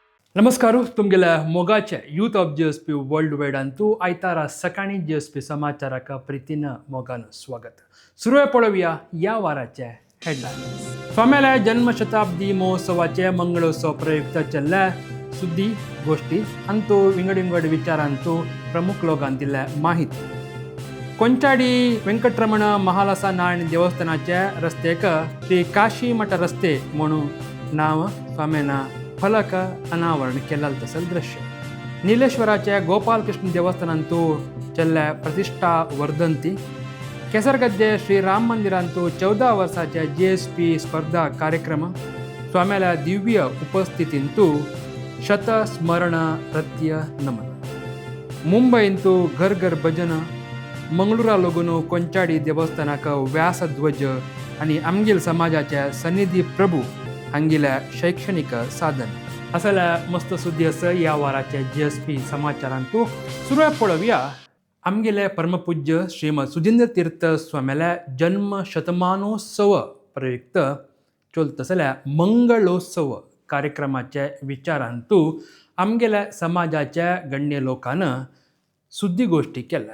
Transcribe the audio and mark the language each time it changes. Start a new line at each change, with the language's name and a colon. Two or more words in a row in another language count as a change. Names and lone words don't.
Konkani: नमस्कार तुमगेल्या मोगाचे यूथ ऑफ जी एस पी वर्ल्ड वाईड अंतू आयतारा सकाळी जी एस पी समाचाराका प्रितीनं मोगान स्वागत. सुरू पळोवया या वाराचे हेडलाईन्स. स्वाम्याल्या जन्मशताब्दी महोत्सवाचे मंगळोत्सव प्रयुक्त चल्ल्या सुद्दी गोष्टी अंतू विंगड विचारांतू प्रमुख लोकांनी दिल्या माहिती. ಕೊಂಚಾಡಿ ವೆಂಕಟರಮಣ ಮಹಾಲಸ ನಾರಾಯಣ ದೇವಸ್ಥಾನचे रस्त्याक श्री काशी मठ रस्ते म्हणून नाव स्वाम्याना फलक अनावरण केलेलं तसं दृश्य. ನೀಲೇಶ್ವರಾच्या ಗೋಪಾಲಕೃಷ್ಣ ದೇವಸ್ಥಾನಂತೂ चल्ल्या प्रतिष्ठा वर्धंती. केसरगद्दे श्री राम मंदिरांतू 14 वर्षाच्या GSP स्पर्धा कार्यक्रम. स्वाम्याला दिव्य उपस्थितींतू शतस्मरण रत्य नमन. मुंबईंतू घर घर भजन. मंगळुरा लोगून ಕೊಂಚಾಡಿ देवस्थानाक व्यासध्वज आणि आमगेल समाजाच्या सन्निधी प्रभू हांगेल्या शैक्षणिक साधन असल्या मस्त सुद्दी असं या वाराच्या GSP समाचारांतू सुरू पळोवया. आमगेले परमपूज्य श्रीमद सुधींद्र तीर्थ स्वाम्याल्या जन्म शतमानोत्सव प्रयुक्त चलतसल्या मंगळोत्सव कार्यक्रमाच्या विचारांतू आमगेल्या समाजाच्या गण्य लोकांना सुद्दी गोष्टी केल्या.